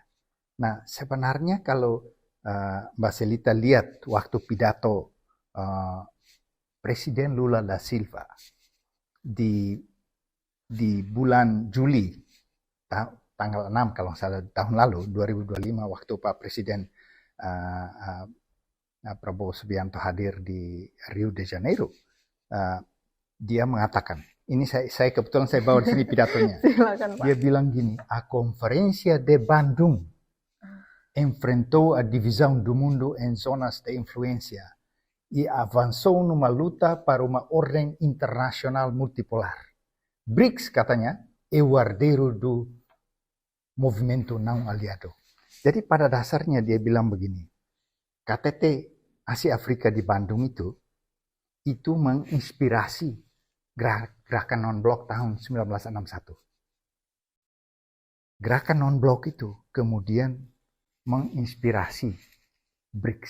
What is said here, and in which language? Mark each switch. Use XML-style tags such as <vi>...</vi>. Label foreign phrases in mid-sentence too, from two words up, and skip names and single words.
<id>Nah sebenarnya kalau Mbak Selita lihat waktu pidato Presiden Lula da Silva di bulan Juli tanggal 6 kalau salah tahun lalu 2025 waktu Pak Presiden Prabowo Subianto hadir di Rio de Janeiro, dia mengatakan, ini saya kebetulan bawa di sini pidatonya. Silakan, Pak. Dia bilang gini,</id> <pt>a conferencia de Bandung enfrentou a divisão do mundo em zonas de influência e avançou numa luta para uma ordem internacional multipolar. BRICS, katanya, é o herdeiro do movimento não aliado.</pt> <id>Jadi pada dasarnya dia bilang begini, KTT Asia Afrika di Bandung itu menginspirasi gerakan non-blok tahun 1961. Gerakan non-blok itu kemudian menginspirasi BRICS.</id>